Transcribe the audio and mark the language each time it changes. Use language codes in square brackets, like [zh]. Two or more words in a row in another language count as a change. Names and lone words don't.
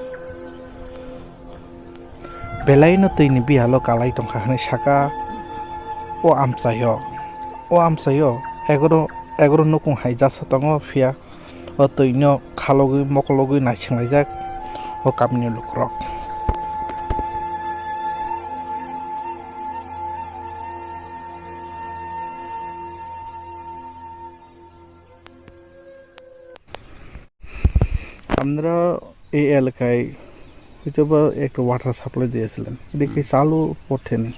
[trp] belai no tei ni bihalo kalai tongkha ni Sakha o amsayo egoro nukung haijasa tongo phia o toino khalogui mokologui naisinglaijak o kamni lukrok [bn] আমরা এই এলাকায় হয়তো একটা [en] water supply [bn] দিয়েছিলেন এটা কি চালু পড়েনি